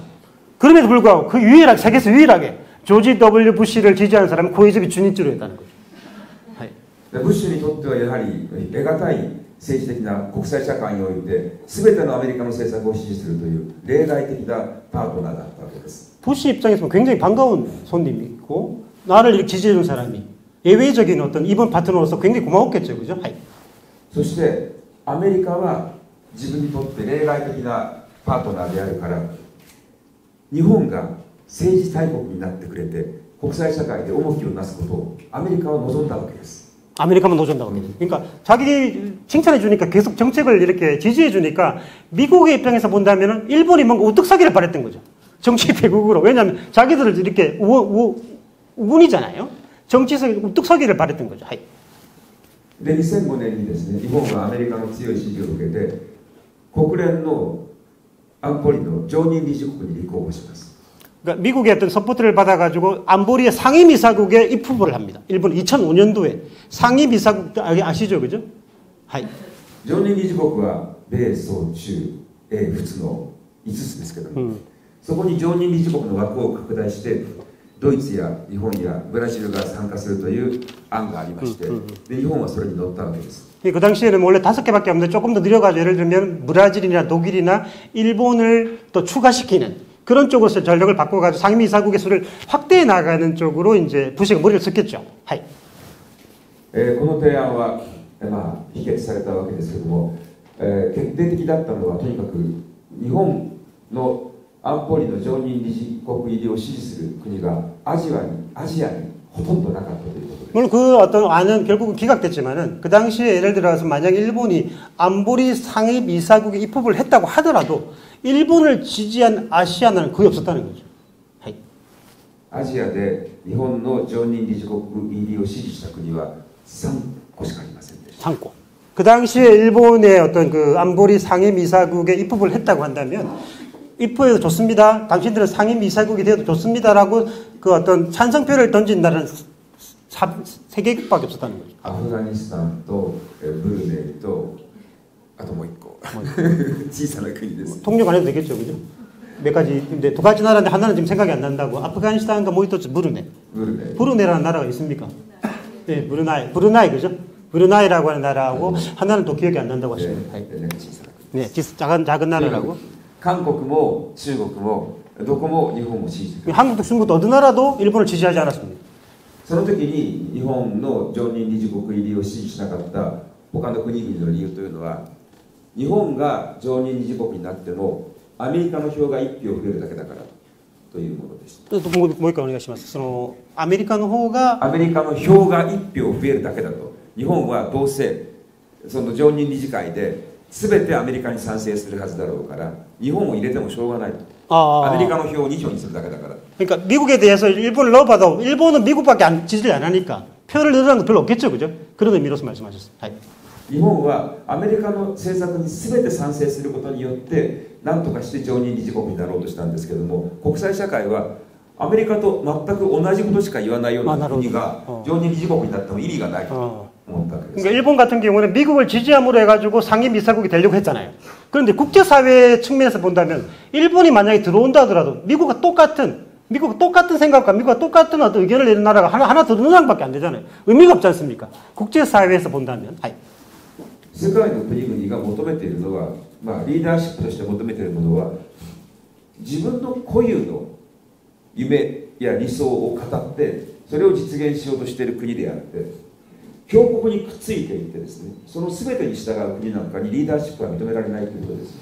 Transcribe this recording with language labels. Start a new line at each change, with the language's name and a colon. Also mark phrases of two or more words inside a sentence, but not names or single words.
Korean: 그럼에도 불구하고 그 유일하게 세계에서 유일하게 조지 W 부시를 지지하는 사람은 고이즈미 주니치로였다는 거죠. 하이.
Japanese: ブッシュにとってはやはり得難い政治的な国際社会において全てのアメリカの政策を支持するという例外的なパートナーだったわけです。
Korean: 부시 입장에서는 굉장히 반가운 손님이고 나를 이렇게 지지해준 사람이 예외적인 어떤 이번 파트너로서 굉장히 고마웠겠죠, 그죠? 하이.
Japanese: そしてアメリカは自分にとって例外的なパートナーであるから日本が政治大国になってくれて国際社会で重きをなすことをアメリカは望んだわけです。
Korean: 아메리카만 노전다고 합니다. 그러니까 자기 칭찬해 주니까 계속 정책을 이렇게 지지해 주니까 미국의 입장에서 본다면은 일본이 뭔가 우뚝 서기를 바랬던 거죠. 정치 대국으로. 왜냐하면 자기들을 이렇게 우군이잖아요. 정치에서 우뚝 서기를 바랬던 거죠. 하이.
Japanese: で2005年にですね、日本はアメリカの強い支持を受けて国連の安保理の常任理事国に立候補します。
Korean: 그러니까 미국의 어떤 서포트를 받아가지고 안보리의 상임이사국에 입후보를 합니다. 일본 2005년도에 상임이사국 아시죠, 그죠? 하이.
Japanese: 常任理事国は米、ソ、中、英、仏の5つですけども、そこに常任理事国の枠を拡大してドイツや日本やブラジルが参加するという案がありまして、で日本はそれに乗ったわけです。
Korean: 그 당시에는 원래 5개밖에 없는데 조금 더 늘려가지고 예를 들면 브라질이나 독일이나 일본을 또 추가시키는 그런 쪽으로 전력을 바꿔가지고 상임이사국의 수를 확대해 나가는 쪽으로 이제 부시가 머리를 썼겠죠.
Japanese: この提案は、否決されたわけですけれども、決定的だったのはとにかく日本の安保理の常任理事国入りを支持する国がアジアにほとんどなかったということです。
Korean: 물론 그 어떤 안은 결국은 기각됐지만은 그 당시에 예를 들어서 만약 일본이 안보리 상임 이사국에 입법을 했다고 하더라도 일본을 지지한 아시아나는 거의 없었다는 거죠.
Japanese: アジアで日本の常任理事国入りを支持した国は3個しかありませんでした。
Korean: 3고. 그 당시에 일본의 어떤 그 안보리 상임 이사국에 입법을 했다고 한다면 입법해도 좋습니다. 당신들은 상임 이사국이 되어도 좋습니다라고 그 어떤 찬성표를 던진 나라는 3개국밖에 없었다는 거죠.
Japanese: アフガニスタンとブルネイとあともう1個小さな国です。
Korean: 통역 안 해도 되겠죠, 그죠? 몇 가지, 근데 2가지 나라인데 하나는 지금 생각이 안 난다고. 아프가니스탄과 뭐 있었지? 브루네이라는 나라가 있습니까? 네, 브루나이, 그죠? 브루나이라고 하는 나라하고 하나는 또 기억이 안 난다고 하십니다. 네, 작은 나라라고. 한국도 중국도
Japanese: どこも日本を支持。
Korean: 한국도 중국도 어느 나라도 일본을 지지하지 않았습니다.
Japanese: その時に日本の常任理事国入りを支持しなかった他の国々の理由というのは、日本が常任理事国になってもアメリカの票が1票増えるだけだからというものです。もう一回お願いします。そのアメリカの票が 1票増えるだけだと。日本はどうせその常任理事会で全てアメリカに賛成するはずだろうから、日本を入れてもしょうがないと。アメリカの票を2票にするだけだから。
Korean: 그러니까 미국에 대해서 일본을 넣어봐도 일본은 미국밖에 지지를 안 하니까 표를 넣으라는 거 별로 없겠죠, 그죠? 그런 의미로서 말씀하셨습니다.
Japanese: 日本はアメリカの政策に全て賛成することによって何とかして常任理事国になろうとしたんですけども、国際社会はアメリカと全く同じことしか言わないような国が常任理事国になっても意味がないと思ったわけです。
Korean: 그러니까 일본 같은 경우는 미국을 지지함으로 해가지고 상임 이사국이 되려고 했잖아요. 그런데 국제사회 측면에서 본다면 일본이 만약에 들어온다 하더라도 미국과 똑같은 생각과 미국과 똑같은 어떤 의견을 내는 나라가 하나 더 넣는 밖에 안 되잖아요. 의미가 없지 않습니까? 국제사회에서 본다면.
Japanese: 世界の国々が求めているのは、リーダーシップとして求めているものは、自分の固有の夢や理想を語ってそれを実現しようとしている国であって、強国にくっついていってですね、その全てに従う国なんかにリーダーシップは認められないということです。